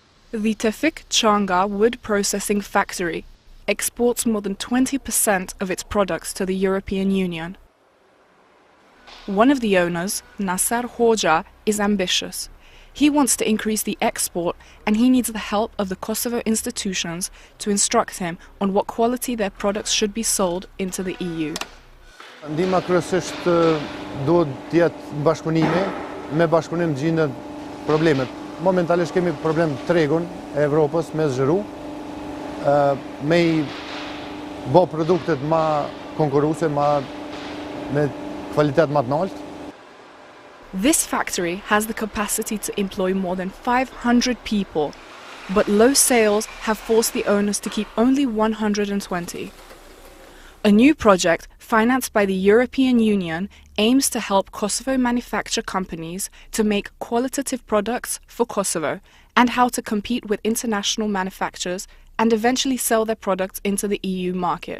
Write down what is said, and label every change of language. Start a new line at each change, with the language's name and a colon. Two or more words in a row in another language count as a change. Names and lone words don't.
English: The Tevfik Çanga wood processing factory exports more than 20% of its products to the European Union. One of the owners, Nasser Hoxha, is ambitious. He wants to increase the export and he needs the help of the Kosovo institutions to instruct him on what quality their products should be sold into the EU.
Albanian: Ndihma kryesisht duhet të jetë bashkëpunimi, me bashkëpunim gjendet problemet. Momentalisht kemi problem tregun e Evropës me zhëru, me I bë produktet më konkurruese, me kvalitet më të lartë.
English: This factory has the capacity to employ more than 500 people, but low sales have forced the owners to keep only 120. A new project financed by the European Union aims to help Kosovo manufacture companies to make qualitative products for Kosovo and how to compete with international manufacturers and eventually sell their products into the EU market.